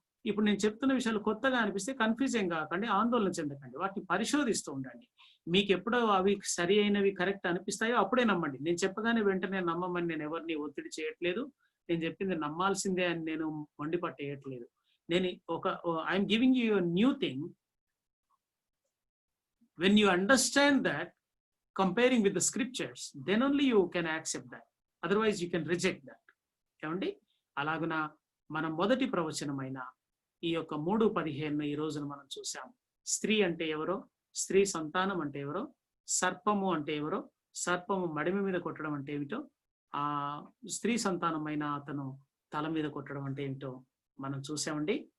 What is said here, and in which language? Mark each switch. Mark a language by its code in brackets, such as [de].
[te] ఇప్పుడు నేను చెప్తున్న విషయాలు కొత్తగా అనిపిస్తే కన్ఫ్యూజ్ ఏం కాకండి, ఆందోళన చెందకండి, వాటిని పరిశోధిస్తూ ఉండండి. మీకు ఎప్పుడో అవి సరి అయినవి కరెక్ట్ అనిపిస్తాయో అప్పుడే నమ్మండి. నేను చెప్పగానే వెంటనే నమ్మమని నేను ఎవరిని ఒత్తిడి చేయట్లేదు. నేను చెప్పింది నమ్మాల్సిందే అని నేను మండిపట్టేయట్లేదు. నేను [en] I'm giving you new thing. When you understand that, comparing with the scriptures, then only you can accept that. Otherwise you can reject that. [te] ఏమండి? అలాగున మన మొదటి ప్రవచనమైన ఈ యొక్క 3:15 ఈ రోజున మనం చూసాం. స్త్రీ అంటే ఎవరో, స్త్రీ సంతానం అంటే ఎవరో, సర్పము అంటే ఎవరో, సర్పము మడిమి మీద కొట్టడం అంటే ఏమిటో, ఆ స్త్రీ సంతానమైన అతను తల మీద కొట్టడం అంటే ఏమిటో మనం చూసామండి.